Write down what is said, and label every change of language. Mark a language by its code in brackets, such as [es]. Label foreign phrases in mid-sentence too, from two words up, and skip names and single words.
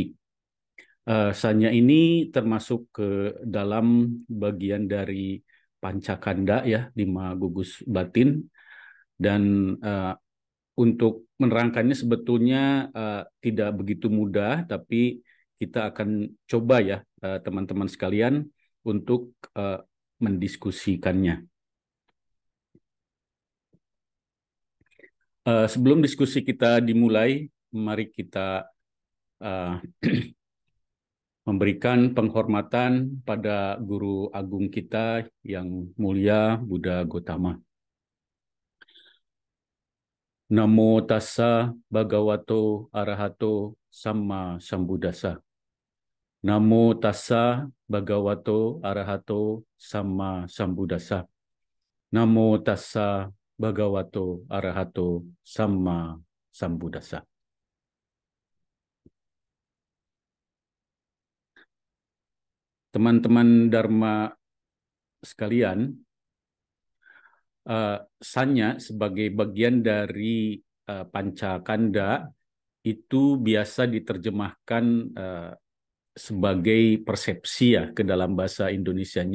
[id] Sanya ini termasuk ke dalam bagian dari pancakanda ya, 5 gugus batin, dan untuk menerangkannya sebetulnya tidak begitu mudah, tapi kita akan coba ya teman-teman sekalian untuk mendiskusikannya. Sebelum diskusi kita dimulai, mari kita uh, memberikan penghormatan pada guru agung kita yang mulia Buddha Gotama. [pi] Namo tassa bhagavato arahato samma sambuddhassa. Namo tassa bhagavato arahato samma sambuddhassa. Namo tassa bhagavato arahato samma sambuddhassa. [id] Teman-teman Dharma sekalian, sanya sebagai bagian dari pancakanda itu biasa diterjemahkan sebagai persepsi ya ke dalam bahasa Indonesianya.